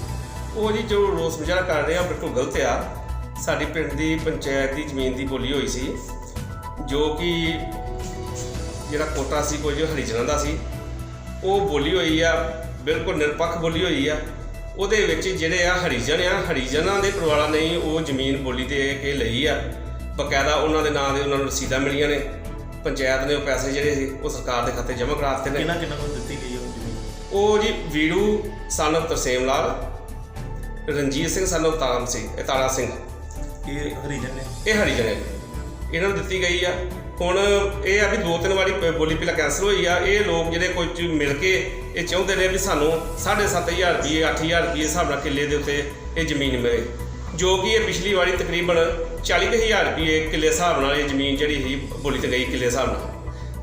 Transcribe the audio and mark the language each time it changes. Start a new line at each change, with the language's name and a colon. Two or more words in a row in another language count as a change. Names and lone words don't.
Punjabi: ਉਹ ਜੀ ਜੋ ਰੋਸ ਮੁਜ਼ਾਹਰਾ ਕਰ ਰਹੇ ਆ ਬਿਲਕੁਲ ਗਲਤ ਆ। ਸਾਡੀ ਪਿੰਡ ਦੀ ਪੰਚਾਇਤ ਦੀ ਜ਼ਮੀਨ ਦੀ ਬੋਲੀ ਹੋਈ ਸੀ ਜੋ ਕਿ ਜਿਹੜਾ ਕੋਟਾ ਸੀ ਕੁਝ ਹਰੀਜਨਾਂ ਦਾ ਸੀ, ਉਹ ਬੋਲੀ ਹੋਈ ਆ ਬਿਲਕੁਲ ਨਿਰਪੱਖ ਬੋਲੀ ਹੋਈ ਆ। ਉਹਦੇ ਵਿੱਚ ਜਿਹੜੇ ਆ ਹਰੀਜਨਾਂ ਦੇ ਪਰਿਵਾਰਾਂ ਨੇ ਉਹ ਜ਼ਮੀਨ ਬੋਲੀ ਦੇ ਕੇ ਲਈ ਆ। ਬਕਾਇਦਾ ਉਹਨਾਂ ਦੇ ਨਾਂ ਦੇ ਉਹਨਾਂ ਨੂੰ ਰਸੀਦਾਂ ਮਿਲੀਆਂ ਨੇ। ਪੰਚਾਇਤ ਨੇ ਉਹ ਪੈਸੇ ਜਿਹੜੇ ਸੀ ਉਹ ਸਰਕਾਰ ਦੇ ਖਾਤੇ ਜਮ੍ਹਾਂ ਕਰਾ ਦਿੱਤੇ ਨੇ। ਕਿਹਨਾਂ ਨੂੰ ਦਿੱਤੀ ਗਈ ਉਹ ਜ਼ਮੀਨ? ਉਹ ਜੀ ਵੀਰੂ
English: son of
Punjabi: ਤਰਸੇਮ ਲਾਲ, ਰਣਜੀਤ ਸਿੰਘ
English: son of
Punjabi: ਤਾਰਾ ਸਿੰਘ, ਇਹ ਹਰੀਜਨ ਨੇ? ਇਹ ਹਰੀਜਨ ਹੈ। ਇਹਨਾਂ ਨੂੰ ਦਿੱਤੀ ਗਈ ਆ। ਹੁਣ ਇਹ ਆ ਵੀ 2-3 ਵਾਰੀ ਬੋਲੀ ਪਹਿਲਾਂ ਕੈਂਸਲ ਹੋਈ ਆ। ਇਹ ਲੋਕ ਜਿਹੜੇ ਕੁਝ ਮਿਲ ਕੇ ਇਹ ਚਾਹੁੰਦੇ ਨੇ ਵੀ ਸਾਨੂੰ 7,500 ਰੁਪਏ 8,000 ਰੁਪਏ ਹਿਸਾਬ ਨਾਲ ਕਿੱਲੇ ਦੇ ਉੱਤੇ ਇਹ ਜ਼ਮੀਨ ਮਿਲੇ, ਜੋ ਕਿ ਇਹ ਪਿਛਲੀ ਵਾਰੀ ਤਕਰੀਬਨ 40,000 ਰੁਪਏ ਕਿੱਲੇ ਹਿਸਾਬ ਨਾਲ ਇਹ ਜ਼ਮੀਨ ਜਿਹੜੀ ਸੀ ਬੋਲੀ ਤੇ ਗਈ ਕਿੱਲੇ ਹਿਸਾਬ ਨਾਲ।